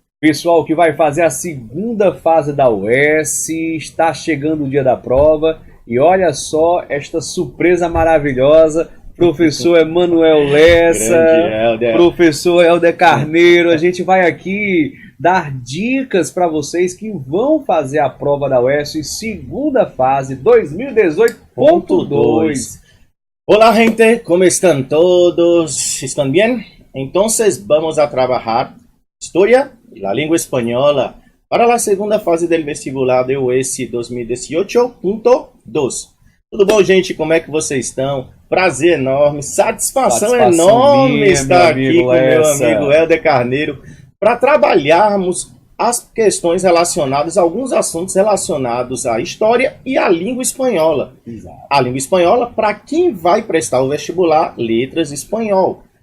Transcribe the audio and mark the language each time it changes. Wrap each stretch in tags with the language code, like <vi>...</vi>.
<pt>Pessoal que vai fazer a segunda fase da UES, está chegando o dia da prova e olha só esta surpresa maravilhosa. Professor Emanuel Lessa, professor Helder Carneiro, a gente vai aqui dar dicas para vocês que vão fazer a prova da UES segunda fase 2018.2.</pt> <es>Hola gente, ¿cómo están todos? ¿Están bien? Entonces vamos a trabajar historia y la lengua española para la segunda fase del vestibular de UES 2018.2.</es> <pt>Tudo bom, gente? Como é que vocês estão? Prazer enorme, satisfação enorme minha, estar aqui com meu amigo Helder Carneiro para trabalharmos as questões relacionadas, alguns assuntos relacionados à história e à língua espanhola. Exato. A língua espanhola para quem vai prestar o vestibular, letras espanhol.</pt>